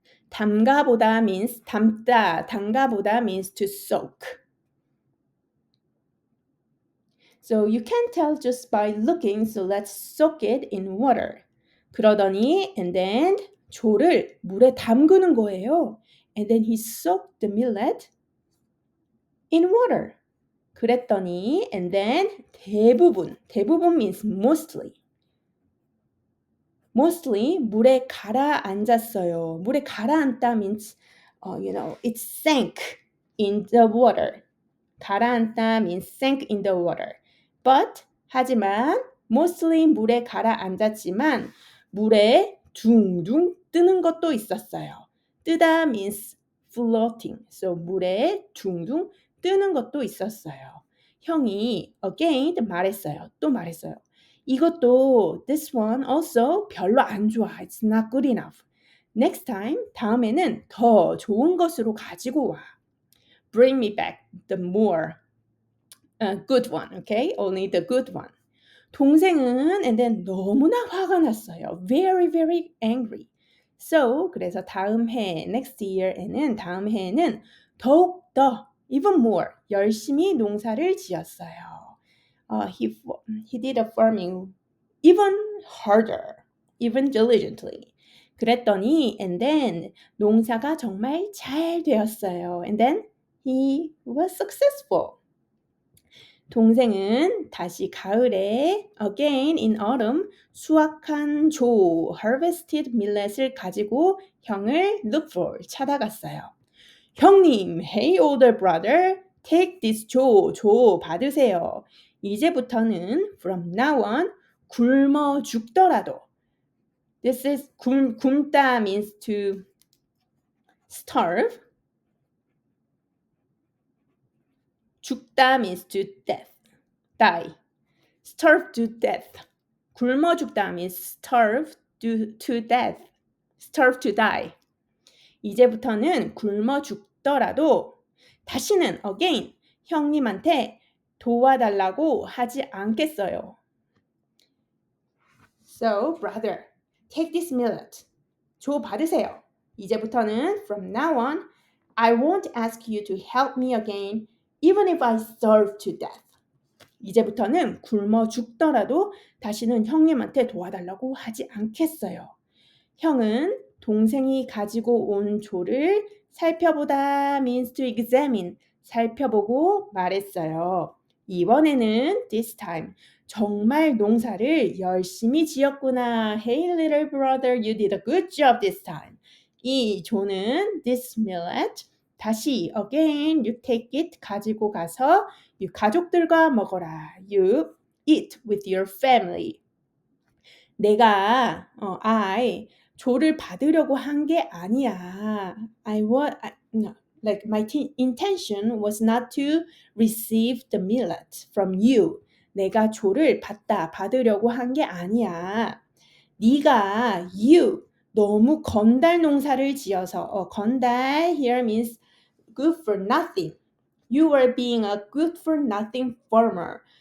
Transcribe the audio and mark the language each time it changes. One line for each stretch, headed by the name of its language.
Korean: 담가보다 means 담다.
English: 담가보다 means to soak. So you can tell just by looking. So let's soak it in water.
Korean: 그러더니
English: and then
Korean: 조를 물에 담그는 거예요.
English: And then he soaked the millet in water.
Korean: 그랬더니
English: and then
Korean: 대부분
English: means mostly
Korean: 물에 가라앉았어요. 물에 가라앉다
English: means it sank in the water. 가라앉다 means sank in the water.
Korean: But 하지만 mostly 물에 가라앉았지만 물에 둥둥 뜨는 것도 있었어요.
English: 뜨다 means floating.
Korean: So 물에 둥둥 뜨는 것도 있었어요. 형이 again 또 말했어요. 이것도
English: this one also
Korean: 별로 안 좋아.
English: It's not good enough. Next time,
Korean: 다음에는 더 좋은 것으로 가지고 와.
English: Bring me back the more good one, okay? Only the good one.
Korean: 동생은
English: and then
Korean: 너무나 화가 났어요.
English: Very, very angry.
Korean: So, 그래서 다음 해,
English: next year
Korean: 에는 다음 해에는 더욱 더
English: even more
Korean: 열심히 농사를 지었어요.
English: He did a farming even harder, even diligently.
Korean: 그랬더니
English: and then
Korean: 농사가 정말 잘 되었어요.
English: And then he was successful.
Korean: 동생은 다시 가을에
English: again in autumn
Korean: 수확한 조
English: harvested millet
Korean: 을 가지고 형을
English: look for
Korean: 찾아갔어요.
English: 형님, hey older brother, take this
Korean: 조 받으세요. 이제부터는
English: from now on
Korean: 굶어 죽더라도
English: this is 굶다 means to starve. 죽다 means to death. die. starve to death.
Korean: 굶어 죽다
English: means starve to death. starve to die.
Korean: 이제부터는 굶어 죽더라도 다시는 again 형님한테 도와달라고 하지 않겠어요.
English: So, brother, take this millet.
Korean: 줘 받으세요. 이제부터는
English: from now on, I won't ask you to help me again, even if I starve to death.
Korean: 이제부터는 굶어 죽더라도 다시는 형님한테 도와달라고 하지 않겠어요. 형은 동생이 가지고 온 조를 살펴보다
English: means to examine,
Korean: 살펴보고 말했어요. 이번에는
English: this time
Korean: 정말 농사를 열심히 지었구나.
English: Hey little brother, you did a good job this time.
Korean: 이 조는
English: this millet
Korean: 다시
English: again you take it
Korean: 가지고 가서 가족들과 먹어라.
English: You eat with your family.
Korean: 내가 I 조를 받으려고 한 게 아니야.
English: No, like my intention was not to receive the millet from you.
Korean: 내가 조를 받으려고 한 게 아니야. 네가 you 너무 건달 농사를 지어서 건달
English: here means good for nothing. You were being a good for nothing farmer.